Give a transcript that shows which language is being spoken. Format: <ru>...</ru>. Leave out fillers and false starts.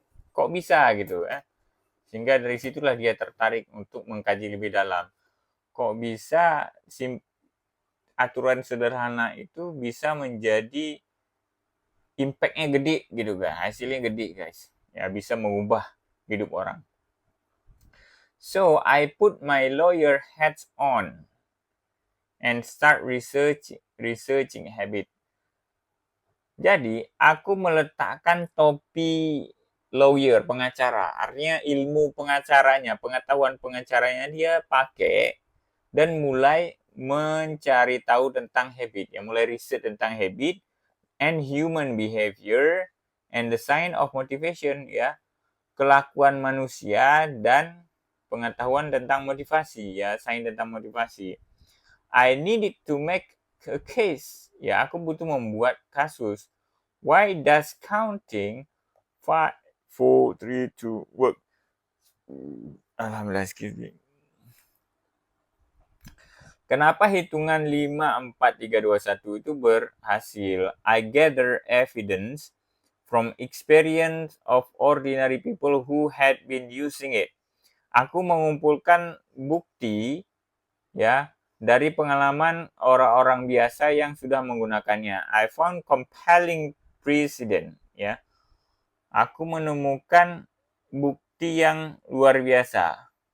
<id>Kok bisa gitu ya? Sehingga dari situlah dia tertarik untuk mengkaji lebih dalam. Kok bisa aturan sederhana itu bisa menjadi impact-nya gede gitu kan, hasilnya gede guys. Ya bisa mengubah hidup orang.</id> <en>So I put my lawyer hats on and start researching habit.</en> <id>Jadi aku meletakkan topi lawyer, pengacara. Artinya ilmu pengacaranya, pengetahuan pengacaranya dia pakai dan mulai mencari tahu tentang habit. Ya, mulai riset tentang</id> <en>habit and human behavior and the sign of motivation ya.</en> <id>Kelakuan manusia dan pengetahuan tentang motivasi ya, sign tentang motivasi.</id> <en>I needed to make a case.</en> <id>Ya, aku butuh membuat kasus.</id> <en>Why does counting 5, 4, 3, 2 work? Alhamdulillah, excuse me.</en> <id>Kenapa hitungan 5, 4, 3, 2, 1 itu berhasil?</id> <en>I gather evidence from experience of ordinary people who had been using it.</en> <id>Aku mengumpulkan bukti ya dari pengalaman orang-orang biasa yang sudah menggunakannya.</id> <en>I found compelling precedent</en> <id>ya. Aku menemukan bukti yang luar biasa.</id>